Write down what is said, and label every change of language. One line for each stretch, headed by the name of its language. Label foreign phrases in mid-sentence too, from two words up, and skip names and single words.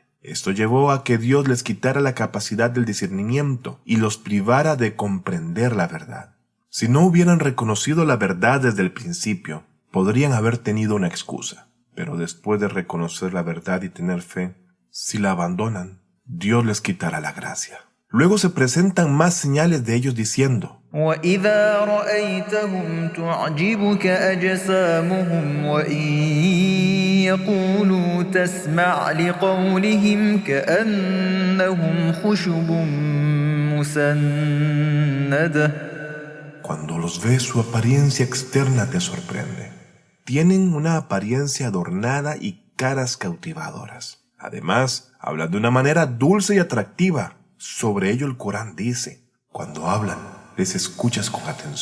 Spanish: Esto llevó a que Dios les quitara la capacidad del discernimiento y los privara de comprender la verdad. Si no hubieran reconocido la verdad desde el principio, podrían haber tenido una excusa, pero después de reconocer la verdad y tener fe, si la abandonan, Dios les quitará la gracia. Luego se presentan más señales de ellos diciendo:
Arabic: وإذا رأيتهم تعجبك أجسامهم وإن يقولوا تسمع لقولهم كأنهم خشب مسندة.
Spanish: Cuando los ves, su apariencia externa te sorprende. Tienen una apariencia adornada y caras cautivadoras. Además, hablan de una manera dulce y atractiva. Sobre ello el Corán dice: cuando hablan, les escuchas con atención.